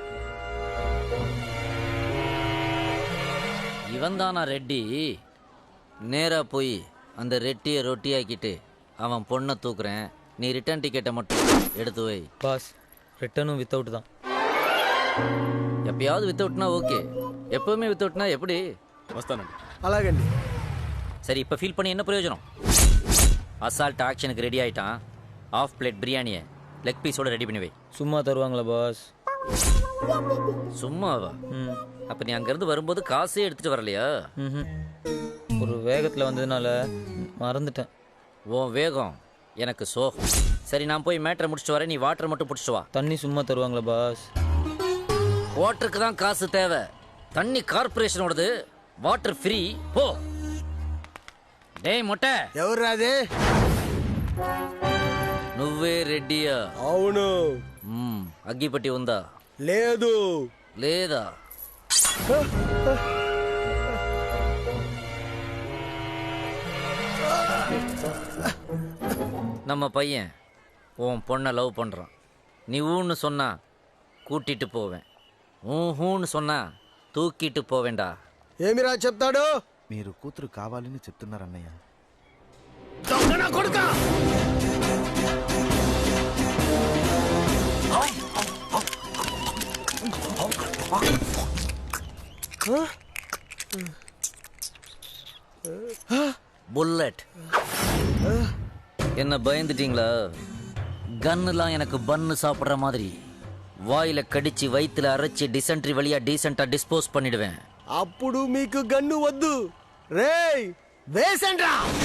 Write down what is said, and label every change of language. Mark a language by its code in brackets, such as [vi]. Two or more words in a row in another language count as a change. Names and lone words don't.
[ta] இவன் தானா ரெட்டி? நேரா போய் அந்த ரெட்டியை ரொட்டியாக்கிட்டு அவன் பொண்ணை தூக்குறேன். நீ [en] return ticket [ta] மட்டும் எடுத்து வை. பாஸ், [en] returnum without [ta] தான். எப்பயாவது வித்தவுட்னா ஓகே, எப்பவுமே வித்தவுட்னா எப்படி? [te] వస్తానండి. అలాగండి. [ta] சரி, இப்போ ஃபீல் பண்ணி என்ன பிரயோஜனம்? [en] assault actionukku [ta] ரெடி ஆயிட்டான். [en] half plate [ta] பிரியாணியை [en] leg pieceoda [ta] ரெடி பண்ணி வை. சும்மா தருவாங்களா பாஸ்? சும்மாவா? அப்ப நீ அங்கிருந்து வரும்போது காசே எடுத்துட்டு வரலையா? ஒரு வேகத்தில் வந்ததுனால மறந்துட்டேன். உன் வேகம் எனக்கு சோகம். சரி, நான் போய் மேட்டரை முடிச்சுட்டு வரேன், நீ வாட்டர் மட்டும் பிடிச்சிட்டு வா. தண்ணி சும்மா தருவாங்களா பாஸ்? வாட்டருக்கு தான் காசு தேவை. தண்ணி கார்பரேஷனோடது, [en] water free. [ta] போ. டேய் மொட்டை, [te] ఎవరు అది? నువ్వే రెడ్డియా? అవును. అగ్గిపట్టి ఉందా? లేదు. లేదా? [ta] நம்ம பையன் உன் பொண்ணை லவ் பண்றான். நீ ஊன்னு சொன்னா கூட்டிட்டு போவேன், ஊன்னு சொன்னா தூக்கிட்டு போவேண்டா. [te] ఏమిరా చెప్తాడు? మీరు కూతురు కావాలని చెప్తున్నారు అన్నయ్య. [ta] கொடுக்க புல்லட். என்ன பயந்துட்டீங்களா? கன்னுலாம் எனக்கு பன்னு சாப்பிட்ற மாதிரி வாயில கடிச்சு வயிற்றுல அரைச்சி டிசென்ட்ரி வழியா [en] decenta dispose [ta] பண்ணிடுவேன். [te] అప్పుడు మీకు గన్ను వద్దు. రేయ్ వేసండ్రా.